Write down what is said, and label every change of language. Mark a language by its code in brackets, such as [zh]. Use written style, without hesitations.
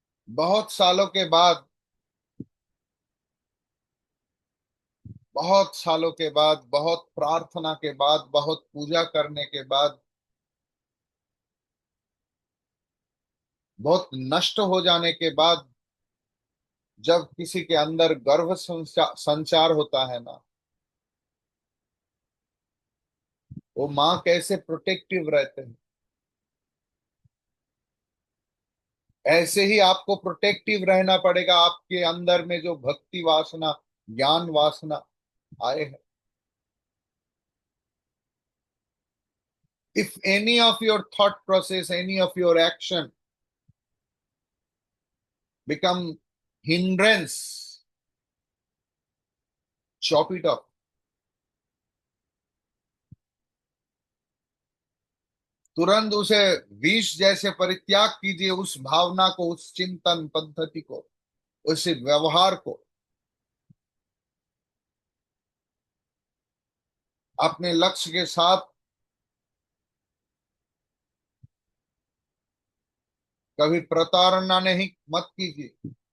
[hi] बहुत सालों के बाद, बहुत सालों के बाद, बहुत प्रार्थना के बाद, बहुत पूजा करने के बाद, बहुत नष्ट हो जाने के बाद, जब किसी के अंदर गर्भ संचार होता है ना, वो माँ कैसे प्रोटेक्टिव रहते हैं। ऐसे ही आपको प्रोटेक्टिव रहना पड़ेगा। आपके अंदर में जो भक्ति वासना, ज्ञान वासना, आए हैं। [en] If any of your thought process, any of your action become hindrance, chop it off. [hi] तुरंत उसे विष जैसे परित्याग कीजिए, उस भावना को, उस चिंतन पद्धति को, उस व्यवहार को। अपने लक्ष्य के साथ कभी प्रताड़ना नहीं मत कीजिए।